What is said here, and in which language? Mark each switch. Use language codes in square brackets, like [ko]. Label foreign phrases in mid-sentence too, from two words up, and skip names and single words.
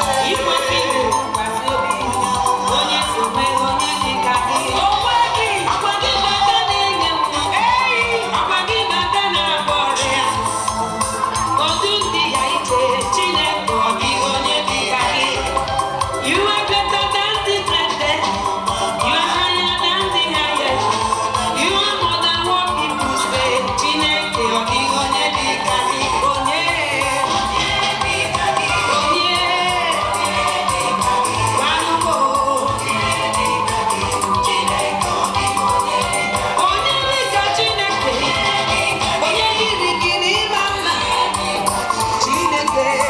[ig] I kwesịrị ntụkwasị obi, onye so nwe onye dị ka gị. Ọkwa gị, ọkwa gị bụ aka na-enye nwa. Ọkwa gị bụ aka na-agwọ ọrịa. Odu ndị ya iche, Chineke, ọ dịghị onye dị ka gị. [en] You are greater than the greatest. You are higher than the highest. You are more than what people say. [ig] Chineke, ọ dịghị onye dị ka gị. Onye? Onye? Gwanụ m o. Onye dị ka Chineke? Onye yiri gị n'ịma mma? Chineke.